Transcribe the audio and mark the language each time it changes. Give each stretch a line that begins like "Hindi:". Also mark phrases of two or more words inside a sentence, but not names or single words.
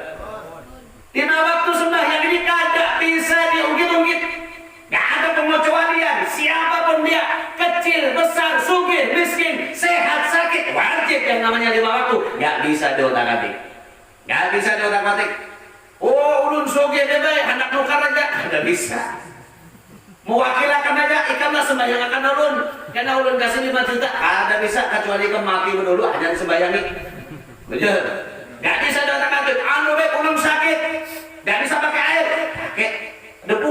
Indonesian: 5 waktu sembahyang ini kagak bisa diungkit-ungkit. Gak ada pengecualian. Siapapun dia, kecil, besar, sugih, miskin, sehat, sakit, wajib yang namanya 5 waktu. Gak bisa diotak-atik. Gak bisa diotak-atik. Oh,
Banjar: ulun sugih deh baik, hendak nukar aja.
Indonesian: Gak bisa.
Banjar: Mewakilakan aja, ikanlah sembahyang akan ulun. Karena ulun kasih 5 juta. Ada bisa, kecuali ke mati dulu aja sembayangi.
Indonesian: Betul? Gak bisa diotak-atik.
Banjar: Anu baik, ulun sakit.
Indonesian: Gak bisa pakai air. Pakai debu.